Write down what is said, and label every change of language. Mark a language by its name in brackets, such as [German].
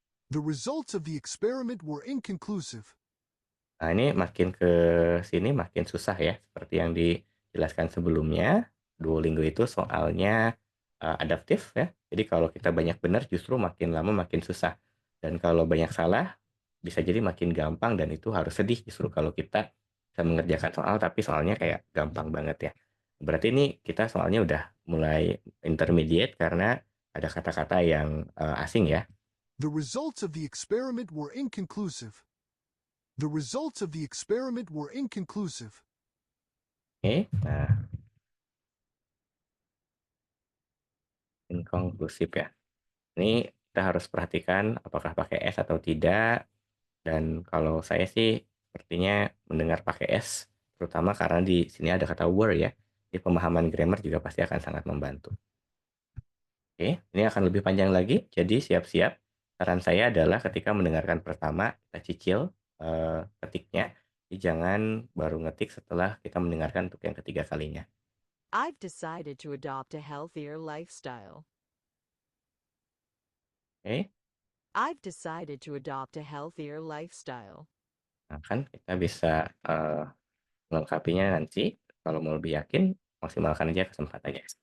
[English] The results of the experiment were inconclusive. [Indonesian] Nah, ini makin ke sini makin susah ya. Seperti yang dijelaskan sebelumnya, Duolingo itu soalnya adaptif ya. Jadi kalau kita banyak benar justru makin lama makin susah. Dan kalau banyak salah bisa jadi makin gampang dan itu harus sedih justru kalau kita bisa mengerjakan soal tapi soalnya kayak gampang banget ya. Berarti ini kita soalnya udah mulai intermediate karena ada kata-kata yang asing ya. [English] The results of the experiment were inconclusive. The results of the experiment were inconclusive. [Indonesian] Oke, nah inkonklusif ya. Ini kita harus perhatikan apakah pakai S atau tidak. Dan kalau saya sih sepertinya mendengar pakai S, terutama karena di sini ada kata were ya. Di pemahaman grammar juga pasti akan sangat membantu. Oke, ini akan lebih panjang lagi, jadi siap-siap. Saran saya adalah ketika mendengarkan pertama, kita cicil ketiknya. Jadi jangan baru ngetik setelah kita mendengarkan untuk yang ketiga kalinya. [English] I've decided to adopt a healthier lifestyle. [Indonesian] Oke, [English] I've decided to adopt a healthier lifestyle. [Indonesian] nah kan kita bisa melengkapinya nanti. Kalau mau lebih yakin, maksimalkan aja kesempatannya.